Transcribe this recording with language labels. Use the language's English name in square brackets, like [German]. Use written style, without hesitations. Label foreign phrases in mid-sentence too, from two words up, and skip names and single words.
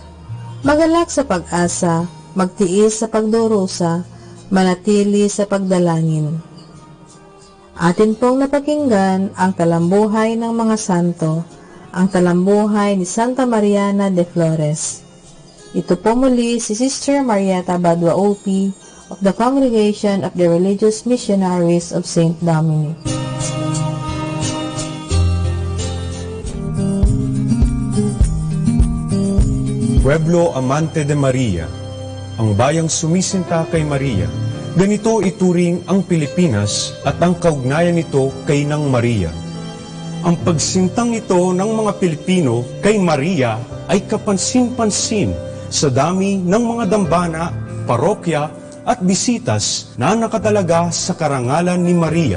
[Filipino] Magalak sa pag-asa, magtiis sa pagdurusa, manatili sa pagdalangin. Atin pong napakinggan ang talambuhay ng mga santo, ang talambuhay ni Santa Mariana de Flores. Ito po muli si Sister Marieta Badua OP of the Congregation of the Religious Missionaries of St. Dominic. [Spanish] Pueblo Amante de Maria, [Filipino] ang bayang sumisinta kay Maria. Ganito ituring ang Pilipinas at ang kaugnayan nito kay nang Maria. Ang pagsintang ito ng mga Pilipino kay Maria ay kapansin-pansin sa dami ng mga dambana, parokya at bisitas na nakatalaga sa karangalan ni Maria.